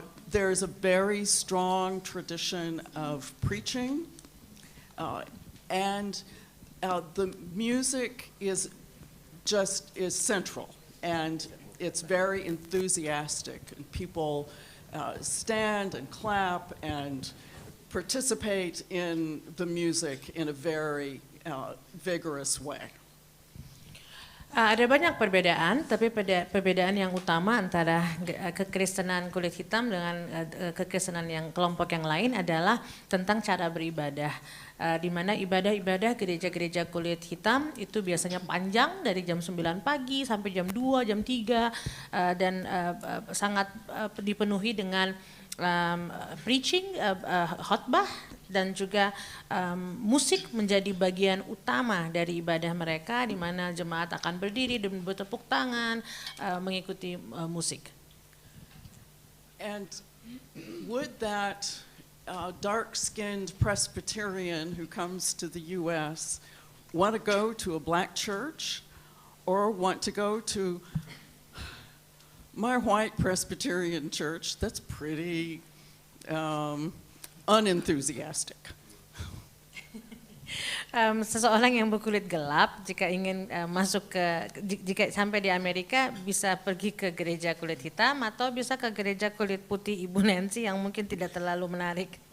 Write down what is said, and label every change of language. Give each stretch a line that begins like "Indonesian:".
English: There's a very strong tradition of preaching, and the music is central, and it's very enthusiastic, and people stand and clap and participate in the music in a very vigorous way.
Indonesian: Ada banyak perbedaan, tapi perbedaan yang utama antara kekristenan kulit hitam dengan kekristenan yang kelompok yang lain adalah tentang cara beribadah. Di mana ibadah-ibadah gereja-gereja kulit hitam itu biasanya panjang dari jam 9 pagi sampai jam 2, jam 3 dan sangat dipenuhi dengan preaching, khotbah dan juga musik menjadi bagian utama dari ibadah mereka, di mana jemaat akan berdiri dan bertepuk tangan mengikuti musik.
English: And would that dark-skinned Presbyterian who comes to the U.S. want to go to a black church or want to go to my white Presbyterian church that's pretty unenthusiastic?
Indonesian: Seseorang yang berkulit gelap jika ingin jika sampai di Amerika bisa pergi ke gereja kulit hitam atau bisa ke gereja kulit putih Ibu Nancy yang mungkin tidak terlalu menarik.